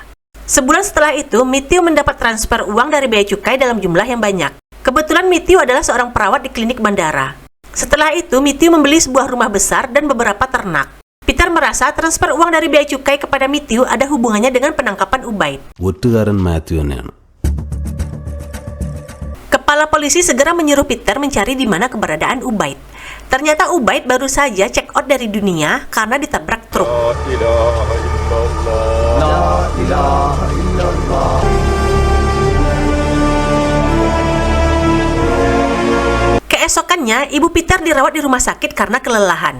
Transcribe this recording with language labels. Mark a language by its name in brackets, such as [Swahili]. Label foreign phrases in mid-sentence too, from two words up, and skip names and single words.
[Indonesian] Sebulan setelah itu, Matthew mendapat transfer uang dari Bea Cukai dalam jumlah yang banyak. Kebetulan Matthew adalah seorang perawat di klinik bandara. Setelah itu, Matthew membeli sebuah rumah besar dan beberapa ternak. Peter merasa transfer uang dari bea cukai kepada Matthew ada hubungannya dengan penangkapan Ubaid. [Malayalam] ഒറ്റുകാരൻ മാത്യു തന്നെയാണ്. [Indonesian] Kepala polisi segera menyuruh Peter mencari di mana keberadaan Ubaid. Ternyata Ubaid baru saja [English] check out [Indonesian] dari dunia karena ditabrak truk. Keesokannya, ibu Peter dirawat di rumah sakit karena kelelahan.